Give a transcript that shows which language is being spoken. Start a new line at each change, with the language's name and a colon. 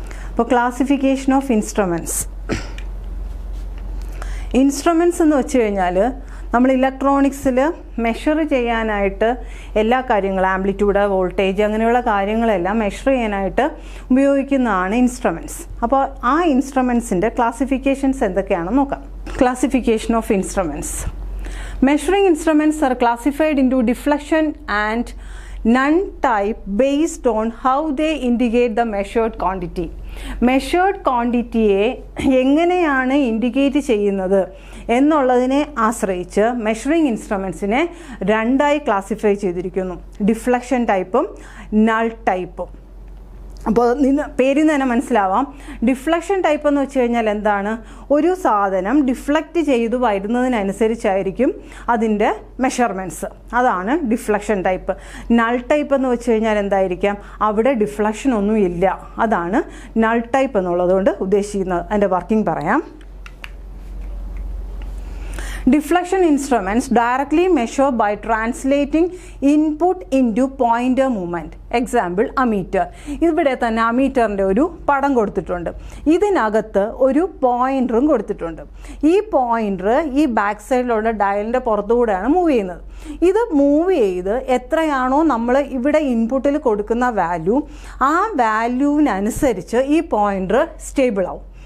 Malayalam: അപ്പോൾ
English: classification of instruments
Malayalam: എന്ന് വെച്ച് കഴിഞ്ഞാൽ നമ്മൾ ഇലക്ട്രോണിക്സിൽ മെഷർ ചെയ്യാനായിട്ട് എല്ലാ കാര്യങ്ങളും ആംപ്ലിറ്റ്യൂഡ്, വോൾട്ടേജ് അങ്ങനെയുള്ള കാര്യങ്ങളെല്ലാം മെഷർ ചെയ്യാനായിട്ട് ഉപയോഗിക്കുന്നതാണ് ഇൻസ്ട്രുമെൻറ്റ്സ്. അപ്പോൾ ആ ഇൻസ്ട്രുമെൻറ്റ്സിൻ്റെ ക്ലാസിഫിക്കേഷൻസ് എന്തൊക്കെയാണെന്ന് നോക്കാം.
English: Classification of instruments. Measuring instruments are classified into deflection and none type based on how they indicate the measured quantity.
Malayalam: Measured ക്വാണ്ടിറ്റിയെ എങ്ങനെയാണ് ഇൻഡിക്കേറ്റ് ചെയ്യുന്നത് എന്നുള്ളതിനെ ആശ്രയിച്ച് മെഷറിംഗ് ഇൻസ്ട്രുമെൻറ്റ്സിനെ രണ്ടായി ക്ലാസിഫൈ ചെയ്തിരിക്കുന്നു, ഡിഫ്ലക്ഷൻ ടൈപ്പും നൾ ടൈപ്പും. അപ്പോൾ പേരിൽ നിന്ന് തന്നെ മനസ്സിലാവാം, ഡിഫ്ലക്ഷൻ ടൈപ്പ് എന്ന് വെച്ച് കഴിഞ്ഞാൽ എന്താണ്, ഒരു സാധനം ഡിഫ്ലക്റ്റ് ചെയ്തു വരുന്നതിനനുസരിച്ചായിരിക്കും അതിൻ്റെ മെഷർമെൻറ്റ്സ്, അതാണ് ഡിഫ്ലക്ഷൻ ടൈപ്പ്. നൾ ടൈപ്പ് എന്ന് വെച്ച് കഴിഞ്ഞാൽ എന്തായിരിക്കാം, അവിടെ ഡിഫ്ലക്ഷൻ ഒന്നും ഇല്ല, അതാണ് നൾ ടൈപ്പ് എന്നുള്ളതുകൊണ്ട് ഉദ്ദേശിക്കുന്നത്. അതിൻ്റെ വർക്കിംഗ് പറയാം.
English: Deflection instruments directly measure by translating input into pointer movement. Example ammeter.
Malayalam: ഇവിടെ തന്നെ അമീറ്ററിൻ്റെ ഒരു പടം കൊടുത്തിട്ടുണ്ട്. ഇതിനകത്ത് ഒരു പോയിൻ്ററും കൊടുത്തിട്ടുണ്ട്. ഈ പോയിൻ്റർ ഈ ബാക്ക് സൈഡിലുള്ള ഡയലിൻ്റെ പുറത്തുകൂടെയാണ് മൂവ് ചെയ്യുന്നത്. ഇത് മൂവ് ചെയ്ത് എത്രയാണോ നമ്മൾ ഇവിടെ ഇൻപുട്ടിൽ കൊടുക്കുന്ന വാല്യൂ, ആ വാല്യൂവിനനുസരിച്ച് ഈ പോയിൻ്റർ സ്റ്റേബിൾ ആവും.